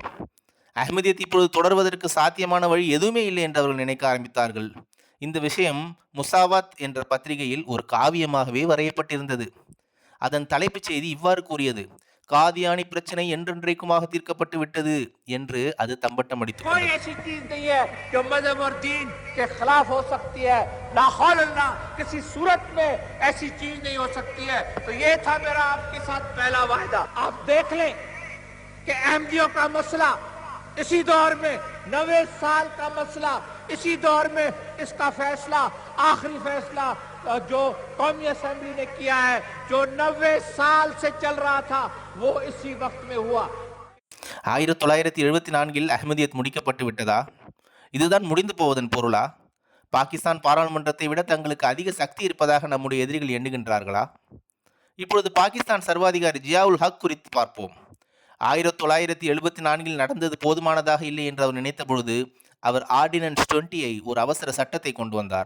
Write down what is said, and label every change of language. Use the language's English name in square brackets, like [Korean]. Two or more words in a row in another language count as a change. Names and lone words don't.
[Tamil] அஹ்மதியத் இப்பொழுது தொடர்வதற்கு சாத்தியமான வழி எதுவுமே இல்லை என்று அவர்கள் நினைக்க ஆரம்பித்தார்கள். இந்த விஷயம் முசாவாத் என்ற பத்திரிகையில் ஒரு காவியமாகவே வரையப்பட்டிருந்தது. அதன் தலைப்புச் செய்தி இவ்வாறு கூறியது: காதியானி பிரச்சனை என்றென்றைக்குமாக தீர்க்கப்பட்டு விட்டது என்று அது தம்பட்டம் அடித்து [Urdu] اسی دور میں 90 سال کا مسئلہ، اسی دور میں اس کا فیصلہ، آخری فیصلہ جو قومی اسمبلی نے کیا ہے، جو 90 سال سے چل رہا تھا، وہ اسی وقت میں ہوا. [Tamil] 1974 அஹ்மதியத் முடிக்கப்பட்டு விட்டதா? இதுதான் முடிந்து போவதன் பொருளா? பாகிஸ்தான் பாராளுமன்றத்தை விட தங்களுக்கு அதிக சக்தி இருப்பதாக நம்முடைய எதிரிகள் எண்ணுகின்றார்களா? இப்பொழுது பாகிஸ்தான் சர்வாதிகாரி ஜியாவுல் ஹக் குறித்து பார்ப்போம். 1974 நடந்தது போதுமானதாக இல்லை என்று அவர் நினைத்த பொழுது அவர் ஆர்டினன்ஸ் 20 ஒரு அவசர சட்டத்தை கொண்டு வந்தார்.